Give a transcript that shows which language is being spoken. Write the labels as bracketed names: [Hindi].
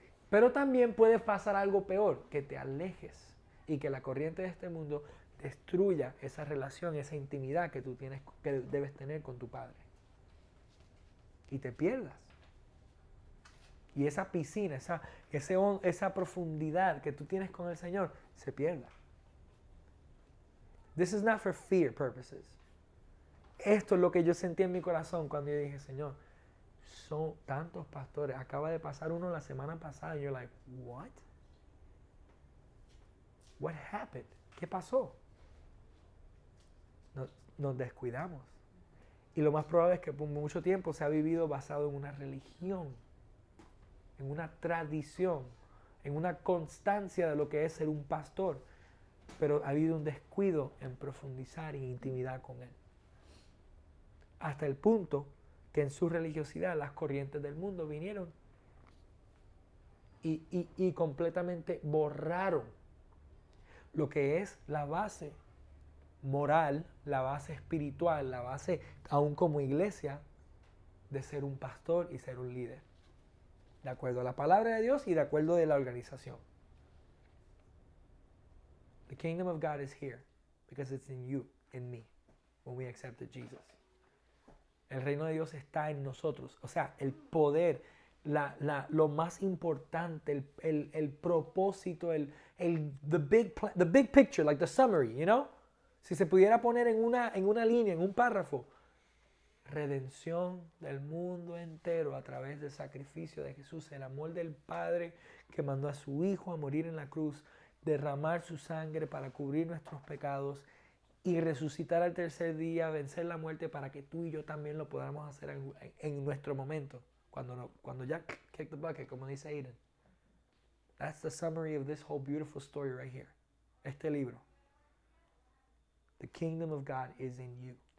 [Spanish] Pero también puede pasar algo peor, que te alejes y que la corriente de este mundo destruya esa relación, esa intimidad que tú tienes, que debes tener con tu Padre. Y te pierdas. Y esa piscina, esa profundidad que tú tienes con el Señor, se pierda. [English] This is not for fear purposes. [Spanish] Esto es lo que yo sentí en mi corazón cuando yo dije, Señor, son tantos pastores. Acaba de pasar uno la semana pasada y [English] you're like, what? What happened? [Spanish] ¿Qué pasó? Nos descuidamos. Y lo más probable es que por mucho tiempo se ha vivido basado en una religión, en una tradición, en una constancia de lo que es ser un pastor. Pero ha habido un descuido en profundizar en intimidad con Él. Hasta el punto que en su religiosidad las corrientes del mundo vinieron y completamente borraron lo que es la base moral, la base espiritual, la base, aún como iglesia, de ser un pastor y ser un líder. De acuerdo a la palabra de Dios y de acuerdo a la organización. [English] The kingdom of God is here because it's in you, in me, when we accepted Jesus. [Spanish] El reino de Dios está en nosotros. O sea, el poder, lo más importante, el propósito, [English] the big picture, like the summary, you know? [Spanish] Si se pudiera poner en una línea, en un párrafo, redención del mundo entero a través del sacrificio de Jesús, el amor del Padre que mandó a su Hijo a morir en la cruz, derramar su sangre para cubrir nuestros pecados y resucitar al tercer día, vencer la muerte para que tú y yo también lo podamos hacer en nuestro momento, cuando ya [English] kick the bucket, [Spanish] como dice Aiden. [English] That's the summary of this whole beautiful story right here. [Spanish] Este libro. [English] The kingdom of God is in you.